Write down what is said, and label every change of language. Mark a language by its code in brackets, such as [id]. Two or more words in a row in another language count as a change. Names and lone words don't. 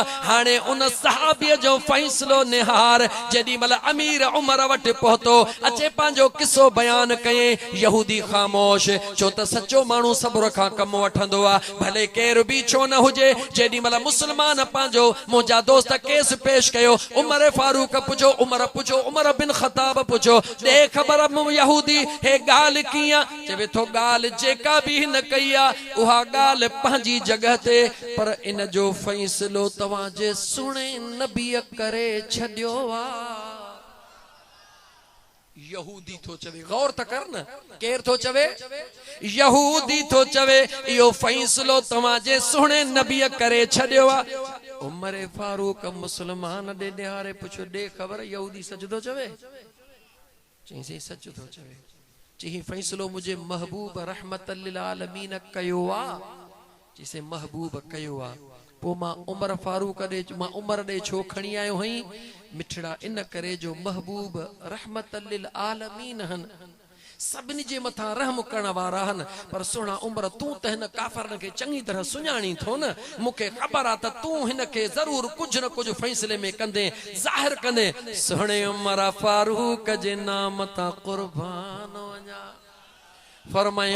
[sd] हाणे उन सहाबीअ जो फैसलो निहार जेॾी महिल अमीर उमर वटि पहुतो अचे पंहिंजो किस्सो बयान कयईं यहूदी ख़ामोश छो त सचो माण्हू सब्र खां कम वठंदो आ भले केर बि छो न हुजे जेॾी महिल मुसलमान पंहिंजो मुंहिंजा दोस्त केस पेश कयो उमर फारूक पुछो उमर बिन खताब पुछो दे खबर यहूदी हे गाल किया चवे थो गाल जेका भी न कया उहा गाल पंहिंजी जगह ते पर इन जो फैसलो तवां जे सुणे नबी करे छडियो आ यहूदी तो चवे गौर त कर न केर तो चवे यहूदी तो चवे यो फैसलो तवां जे सुणे नबी करे छडियो आ उमर फारूक मुसलमान दे निहारे पुछो दे खबर यहूदी सच तो चवे चई से सच तो चवे चई फैसलो मुझे महबूब [ar] رحمة للعالمين [sd] कयो आ जिसे महबूब कयो आ पो मां उमर फारूक दे मां उमर दे छो खणी आयो हई मिठड़ा इन करे जो महबूब [ar] رحمة للعالمين [sd] हन सभिनी जे मथा रहम करण वारा हन पर सुहिणा उमर तूं त हिन काफ़रन खे चङी तरह सुञाणी थो न मूंखे ख़बर आहे त तूं हिन खे ज़रूर कुझु न कुझु फ़ैसिले में कंदे ज़ाहिर कंदे सुहिणे उमर फारूक जे नाम तां क़ुर्बान वञा फरमायो